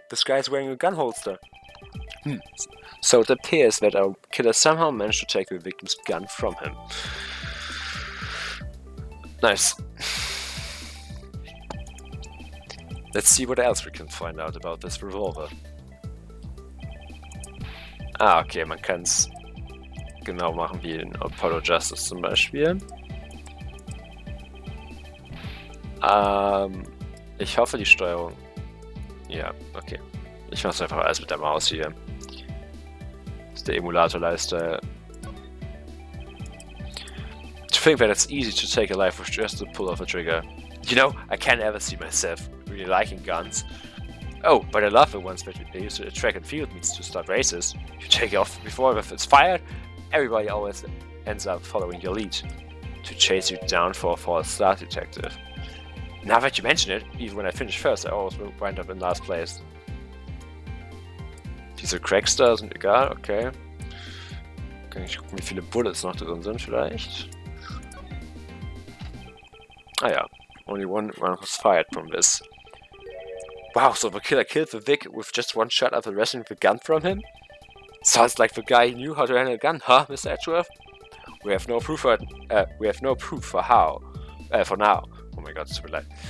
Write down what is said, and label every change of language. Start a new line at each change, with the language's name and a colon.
English: This guy is wearing a gun holster. So it appears that our killer somehow managed to take the victim's gun from him. Nice. Let's see what else we can find out about this revolver.
German: Ah, okay, man kann es genau machen wie in Apollo Justice zum Beispiel. Ich hoffe die Steuerung. Ja, okay. Ich mache es einfach alles mit der Maus hier. Das ist der Emulator-Lifestyle.
English: To think that it's easy to take a life with just the pull of a trigger. You know, I can't ever see myself really liking guns. Oh, but I love the ones that they use at track and field meets to start races. You take off before it's fired, everybody always ends up following your lead to chase you down for a false start detective. Now that you mention it, even when I finish first, I always will wind up in last place.
German: Diese Crackster sind egal, okay. Kann ich gucken, wie viele Bullets noch drin sind vielleicht. Ah ja,
English: only one round was fired from this. Wow, so the killer killed the Vic with just one shot after wresting the gun from him? Sounds like the guy knew how to handle a gun, huh, Mr. Edgeworth? We have no proof for how. For now. Oh my god, it's too late.